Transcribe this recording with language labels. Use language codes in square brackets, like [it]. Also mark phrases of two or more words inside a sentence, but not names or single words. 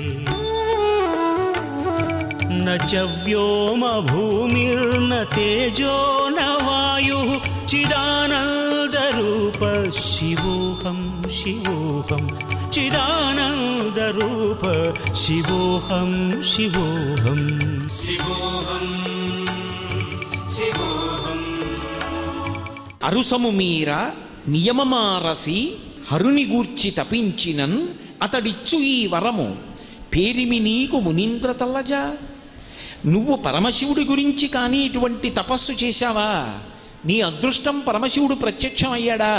[sa] न च व्योमभूमिर्न तेजो न वायुः चिदानन्दरूप शिवोऽहं शिवोऽहं चिदानन्दरूप शिवोऽहं शिवोऽहं शिवोऽहं शिवोऽहं [te] అరుసము మీర నియమమారసి హరుని గూర్చి తపించినన్ అతడిచ్చు ఈ వరము పేరిమి నీకు మునీంద్ర తల్లజా. నువ్వు పరమశివుడి గురించి కానీ ఇటువంటి తపస్సు చేశావా? నీ అదృష్టం పరమశివుడు ప్రత్యక్షం అయ్యాడా?